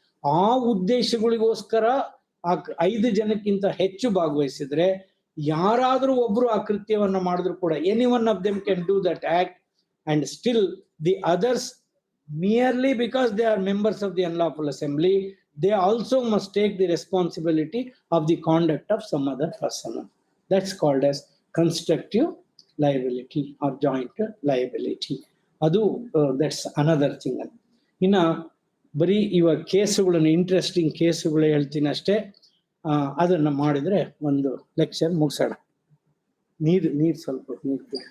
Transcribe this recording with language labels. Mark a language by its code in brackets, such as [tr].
[kn] ಆ ಉದ್ದೇಶಗಳಿಗೋಸ್ಕರ ಆ 5 ಜನಕ್ಕಿಂತ ಹೆಚ್ಚು ಭಾಗವಹಿಸಿದ್ರೆ, ಯಾರಾದ್ರೂ ಒಬ್ರು ಆ ಕೃತ್ಯವನ್ನ ಮಾಡಿದ್ರು ಕೂಡ, [en] Any one of them can do that act, and still the others, merely because they are members of the unlawful assembly, they also must take the responsibility of the conduct of some other person. That's called as constructive liability or joint liability. [kn] Adu [en] that's another thing. [kn] ಇನ್ನ ಬರೀ ಇವಾಗ ಕೇಸುಗಳನ್ನು, interesting ಕೇಸುಗಳು ಹೇಳ್ತೀನಿ ಅಷ್ಟೇ. ಅದನ್ನ ಮಾಡಿದ್ರೆ ಒಂದು lecture ಮುಗಿಸೋಣ. ನೀರು ಸ್ವಲ್ಪ ನೀರು.